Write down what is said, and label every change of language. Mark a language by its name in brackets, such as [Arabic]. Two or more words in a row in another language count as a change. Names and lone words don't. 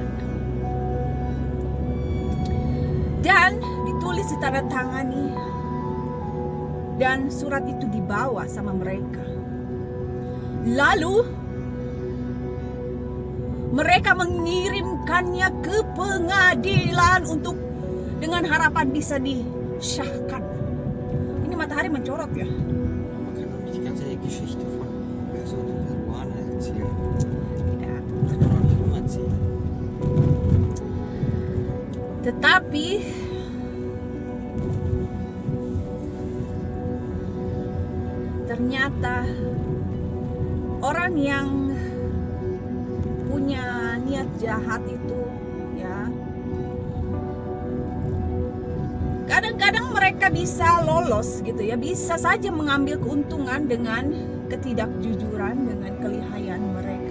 [Indonesian] Dan ditulis, ditandatangani, dan surat itu dibawa sama mereka. Lalu mereka mengirimkannya ke pengadilan dengan harapan bisa disahkan. Ini matahari mencorot ya. [German] Man kann doch nicht die ganze Geschichte von so einem Peruaner erzählen. [Indonesian] Tidak. [German] Das kann man doch nicht umerzählen. [Indonesian] Tetapi ternyata orang yang punya niat jahat itu ya, kadang-kadang mereka bisa lolos gitu ya, bisa saja mengambil keuntungan dengan ketidakjujuran, dengan kelihayan mereka.